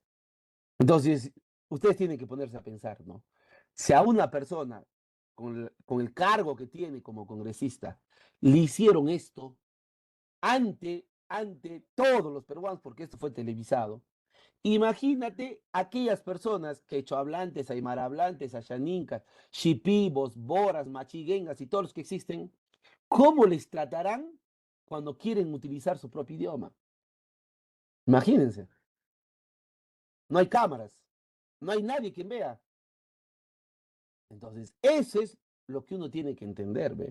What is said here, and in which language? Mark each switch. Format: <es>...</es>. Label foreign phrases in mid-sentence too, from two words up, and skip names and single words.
<es>Entonces, ustedes tienen que ponerse a pensar, ¿no? Si a una persona con el cargo que tiene como congresista le hicieron esto ante todos los peruanos, porque esto fue televisado, Imagínate aquellas personas quechohablantes, aymarahablantes, ashaninkas, shipibos, boras, machiguengas y todos los que existen, ¿cómo les tratarán cuando quieren utilizar su propio idioma? Imagínense, no hay cámaras, no hay nadie quien vea. Entonces, eso es lo que uno tiene que entender, ¿ve?</es>